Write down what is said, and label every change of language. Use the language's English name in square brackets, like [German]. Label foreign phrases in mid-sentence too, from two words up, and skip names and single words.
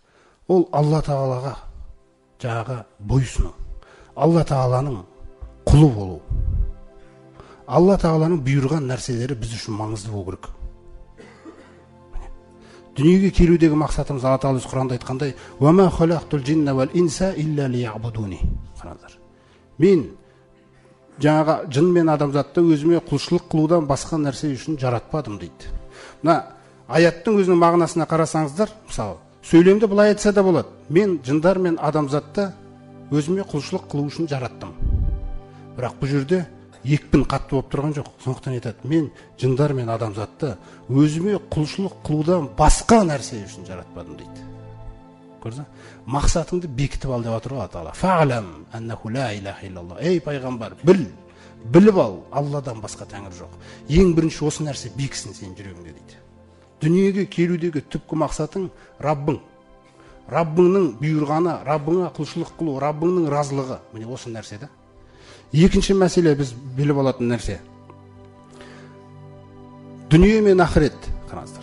[Kazakh] Ол Алла Тағалаға жаңағы бойсыну. Алла Тағаланың құлы болу. Алла Тағаланың бұйырған нәрселері біз үшін маңызды болу керек. Дүниеге келудегі мақсатымыз Алла Тағала Құранда айтқандай: [Arabic] "وما خلقت الجن والإنس إلا ليعبدون". Қараңыздар. [Kazakh] Мен жаңағы жын мен адамзатты өзіме құлшылық қылудан басқа нәрсе үшін жаратпадым дейді. Мына аяттың өзінің мағынасына қарасаңыздар, мысалы, сөйлемді былай айтса да болады: мен жындар мен адамзатты өзіме құлшылық қылу үшін жараттым. Бірақ бұл жерде екпін қатты болып тұрған жоқ. Сондықтан айтады: мен жындар мен адамзатты өзіме құлшылық қылудан басқа нәрсе үшін жаратпадым дейді. Көрдіңіз? Мақсатыңды бекітіп ал деп отыр ғой Алла. [Arabic] فاعلم أنه لا إله إلا الله. [Kazakh] Ей пайғамбар, біліп ал, Алладан басқа тәңір жоқ. Ең бірінші осы нәрсе бекісін сенің жүрегіңде дейді. Дүниеге келудегі түпкі мақсатың Раббың. Раббыңның бұйырғаны, Раббыңа құлшылық қылу, Раббыңның разылығы. Міне осы нәрсе да. Екінші мәселе біз біліп алатын нәрсе. Дүние мен ақырет, қараңыздар.